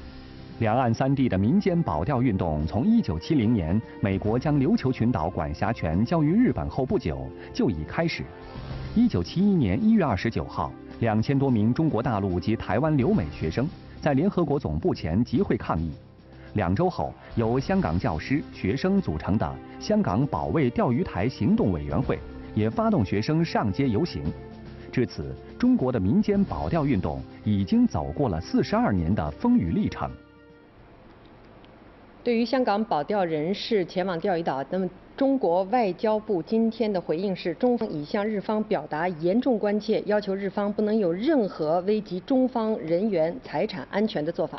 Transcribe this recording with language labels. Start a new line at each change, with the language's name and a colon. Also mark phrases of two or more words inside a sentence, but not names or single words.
Chinese: 兩岸三地的民間保釣運動從1970年美國將琉球群島管轄權交於日本後不久就已開始。1971年1月29號，2000多名中國大陸及台灣留美學生在聯合國總部前集會抗議。2週後，由香港教師、學生組成的香港保衛釣魚台行動委員會也發動學生上街遊行。至此，中國的民間保釣運動已經走過了42年的風雨歷程。对于香港保钓人士前往钓鱼岛，那么中国外交部今天的回应是，中方已向日方表达严重关切，要求日方不能有任何危及中方人员财产安全的做法。